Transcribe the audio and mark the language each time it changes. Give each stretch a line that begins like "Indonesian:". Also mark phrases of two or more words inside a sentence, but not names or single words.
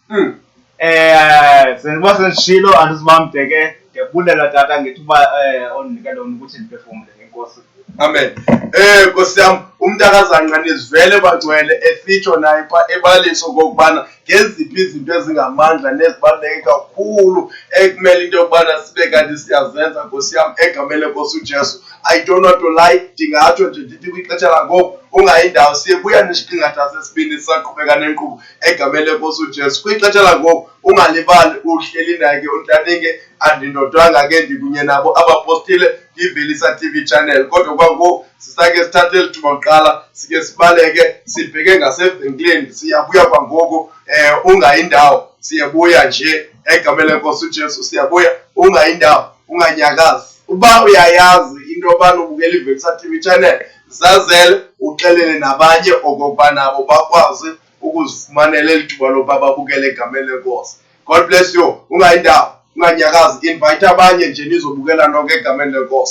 Xhosa: Sendiba sendishilo andizibamde ke ndiyabulela tata ngethuba ondinikele lona ukuthi ndiphefumle. Enkosi. Amen. Nkosi yam umntakazana nizivele bagcwele esitsho naye pha ebaliso kokubana ngeziphi izinto ezingamandla nezibaluleke kakhulu ekumele into yokubana sibe kanti siyazenza Nkosi yam egameni lenkosi uJesu.
English: I don't want to lie.
Xhosa: Ndingatsho nje ndithi kwixesha langoku ungayindawo siyebuya nesiqingatha sesibini sisaqhubeka nenkqubo egameni lenkosi uJesu. Kwixesha langoku ungalibali uhleli naye ke uNtaningi andindodwanga ke ndikunye nabo abapostile ngivelisa TV channel kodwa kwangoku sisake sithathe lithuba kuqala sike sibaleke sibheke ngasevenkileni siyabuya kwangoku ungayindawo siyabuya nje egameni lenkosi uJesu siyabuya ungayindawo unganyakazi uba uyayazi into abantu ubukela ivelisa TV channel zazele uxelele nabanye okokuba nabo bakwazi ukuzifumanela lithuba lokuba babukele egameni lenkosi.
English: God bless you.
Xhosa: Ungayindawo unganyakazi invite abanye nje nizobukela nonke egameni lenkosi.